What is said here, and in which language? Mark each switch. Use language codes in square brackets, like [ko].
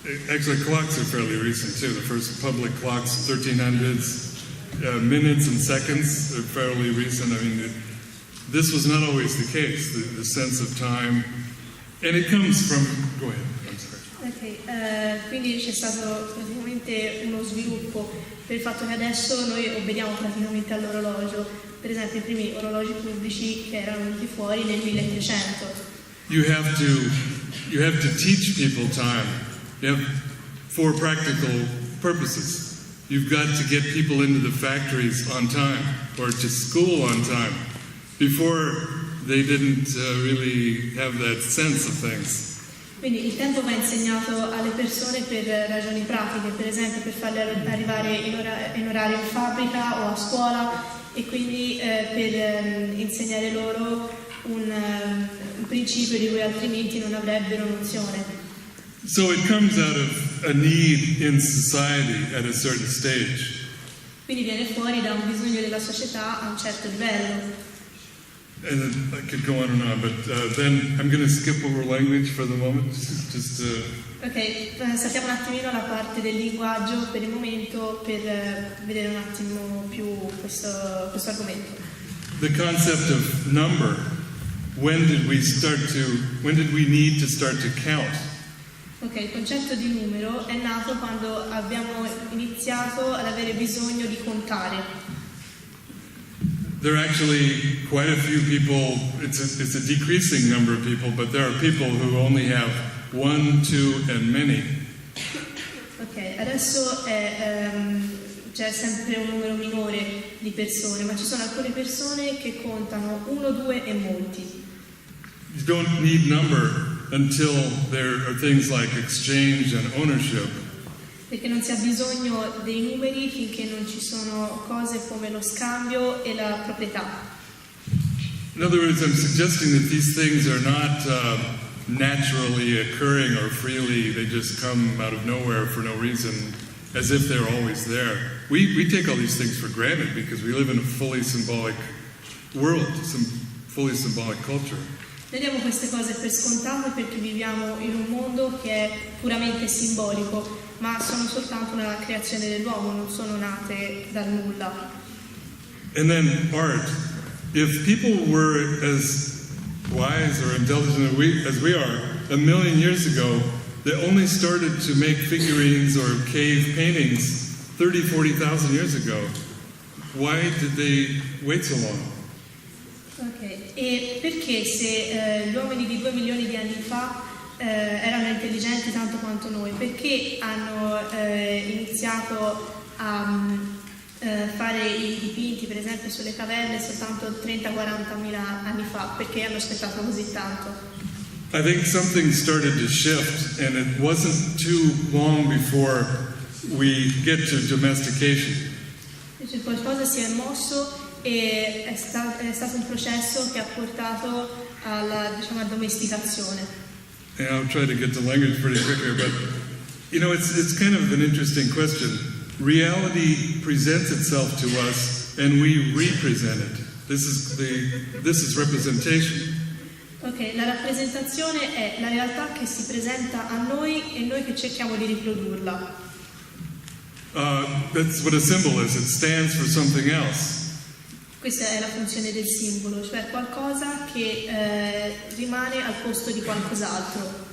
[en] Actually, clocks are fairly recent too. The first public clocks, 1300s, minutes and seconds are fairly recent. I mean, this was not always the case, the sense of time. And it comes from, go ahead, I'm sorry. [it] Ok, quindi c'è stato praticamente uno sviluppo per il fatto che adesso noi obbediamo praticamente all'orologio. Per esempio i primi orologi pubblici che erano venuti fuori nel 1300. [en] You have to teach people time. You have for practical purposes. You've got to get people into the factories on time or to school on time. Before they didn't really have that sense of things. [it] Quindi il tempo va insegnato alle persone per ragioni pratiche, per esempio per farle arrivare in orario in fabbrica o a scuola e quindi per insegnare loro un principio di cui altrimenti non avrebbero nozione. [en] So it comes out of a need in society at a certain stage. [it] Quindi viene fuori da un bisogno della società a un certo livello. [en] And I could go on and on, but then I'm going to skip over language for the moment. [it] Ok, sappiamo un attimino la parte del linguaggio per il momento per vedere un attimo più questo argomento. [en] The concept of number. When did we need to start to count? [it] Ok, il concetto di numero è nato quando abbiamo iniziato ad avere bisogno di contare. [en] There are actually quite a few people, it's a decreasing number of people, but there are people who only have 1, 2, and many. [it] Ok, adesso c'è sempre un numero minore di persone, ma ci sono alcune persone che contano 1, 2 e molti. [en] You don't need number until there are things like exchange and ownership. [it] Perché non si ha bisogno dei numeri finché non ci sono cose come lo scambio e la proprietà. [en] In other words, I'm suggesting that these things are not naturally occurring or freely, they just come out of nowhere for no reason, as if they're always there. We take all these things for granted because we live in a fully symbolic world, some fully symbolic culture. [it] Vediamo queste cose per scontate perché viviamo in un mondo che è puramente simbolico, ma sono soltanto una creazione dell'uomo, non sono nate dal nulla. [en] And then art. If people were as wise or intelligent as we are, 1,000,000 years ago, they only started to make figurines or cave paintings 30, 40,000 years ago. Why did they wait so long? [it] Ok, e perché se gli uomini di 2 milioni di anni fa erano intelligenti tanto quanto noi, perché hanno iniziato a fare i dipinti per esempio sulle caverne soltanto 30-40 mila anni fa? Perché hanno aspettato così tanto? [en] I think something started to shift, and it wasn't too long before we get to domestication. [it] Cioè, qualcosa si è mosso e è stato un processo che ha portato alla, diciamo, domesticazione. [en] And I'll try to get the language pretty quick here, but you know, it's kind of an interesting question. Reality presents itself to us, and we represent it. This is representation. [it] Ok, la rappresentazione è la realtà che si presenta a noi e noi che cerchiamo di riprodurla. [en] That's what a symbol is. It stands for something else. [it] Questa è la funzione del simbolo, cioè qualcosa che rimane al posto di qualcos'altro.